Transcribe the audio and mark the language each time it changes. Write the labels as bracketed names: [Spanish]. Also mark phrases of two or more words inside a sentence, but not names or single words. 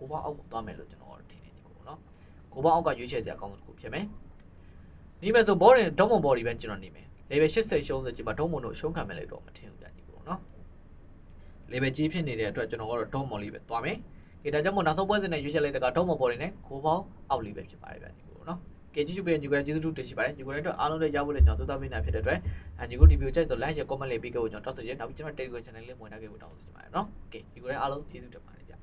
[Burmese] ပေါင်းအောက်ကိုသွားမယ်လို့ကျွန်တော်ထင်နေညီကိုနော်ကိုပေါင်းအောက်ကရွေးချယ်စရာအကောင်းဆုံးတစ်ခုဖြစ်မယ်နေမယ်ဆိုဘောရင်ဒေါမွန်ဘော်ဒီပဲကျွန်တော်နေမယ် level 80ရှုံးဆိုကြည့်ပါဒေါမွန်တို့ရှုံးခံမယ်လို့တော့မထင်ဘူးဗျာညီကိုနော် level ကြီးဖြစ်နေတဲ့အတွက်ကျွန်တော်ကတော့ဒေါမွန်လေးပဲသွားမယ်။ဒါကြောင့်မို့နောက်ဆုံးပွဲစဉ်နဲ့ရွေးချယ်လိုက်တဲ့ကဒေါမွန်ဘော်တွေနဲ့ကိုပေါင်းအောက်လေးပဲဖြစ်ပါတယ်ဗျာညီကိုနော်။ကဲကြည့်ရှုပေးညီကိုကျေးဇူးတင်ရှိပါတယ်ညီကိုလည်းတော့အားလုံးလည်းရဖို့လည်းကျွန်တော်သုသားပေးနေတာဖြစ်တဲ့အတွက်ညီကိုဒီဗီဒီယိုကြိုက်ဆို [English] like share comment [Burmese] လေးပေးခဲ့ဖို့ကျွန်တော်တောင်းဆိုချင်တယ်နောက်ပြီးကျွန်တော် Telegram channel လေးဝင်ထားခဲ့ဖို့တောင်းဆိုချင်ပါတယ်နော်။ကဲညီကိုလည်းအားလုံးကျေးဇူးတင်ပါတယ်